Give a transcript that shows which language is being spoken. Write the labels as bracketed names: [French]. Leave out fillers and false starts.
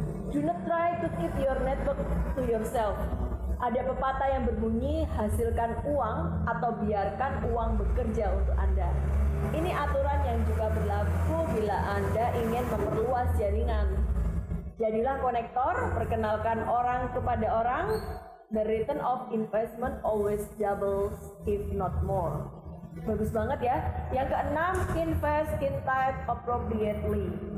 [English] Do not try to keep your network to yourself. [Indonesian] Ada pepatah yang berbunyi, hasilkan uang atau biarkan uang bekerja untuk Anda. Ini aturan yang juga berlaku bila Anda ingin memperluas jaringan. Jadilah konektor, perkenalkan orang kepada orang. [English] The return of investment always doubles if not more. [Indonesian] Bagus banget ya. Yang keenam, [English] invest in time appropriately.